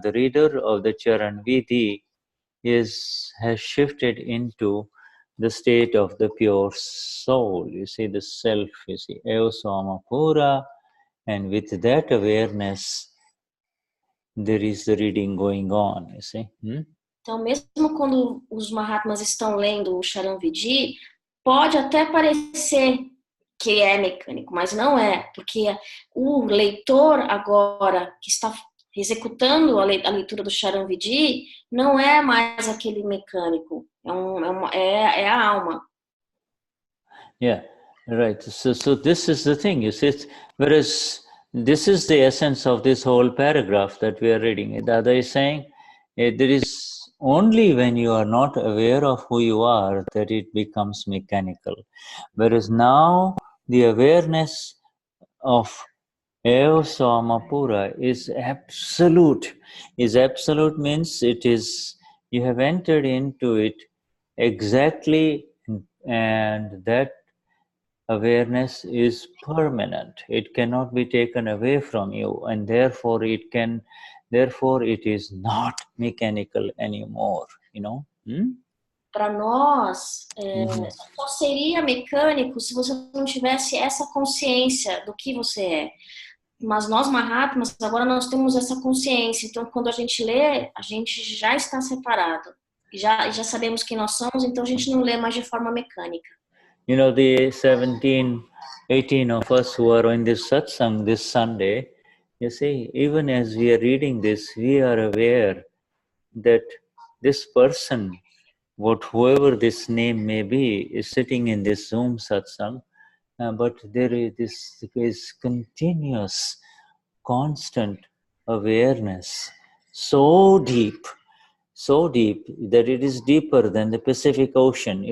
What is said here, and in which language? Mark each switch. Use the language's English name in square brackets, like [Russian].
[English] The reader of the Charan Vidhi has shifted into the state of the pure soul. You see, the self, you see, isso, pura, and with that awareness, there is the reading going on, you see. [Portuguese] Então, mesmo quando os Mahatmas estão lendo o Charan Vidhi, pode até parecer que é mecânico, mas não é, porque o leitor agora que está executando a leitura do Charan Vidhi não é mais aquele mecânico, é a alma. [English] Yeah, right. So this is the thing, you see, whereas this is the essence of this whole paragraph that we are reading. Dada is saying, there is only when you are not aware of who you are that it becomes mechanical. Whereas now the awareness of isso, pura is absolute. Absolute means you have entered into it exactly, and that awareness is permanent. It cannot be taken away from you, and therefore it is not mechanical anymore, [Portuguese] Para nós, só seria mecânico se você não tivesse essa consciência do que você é. Mas nós, Mahatmas, agora nós temos essa consciência. Então, quando a gente lê, a gente já está separado. Já sabemos quem nós somos, então a gente não lê mais de forma mecânica. [English] The 17, 18 of us who are in this satsang this Sunday, you see, even as we are reading this, we are aware that this person, whoever this name may be, is sitting in this Zoom satsang, but there is continuous, constant awareness, so deep that it is deeper than the Pacific Ocean.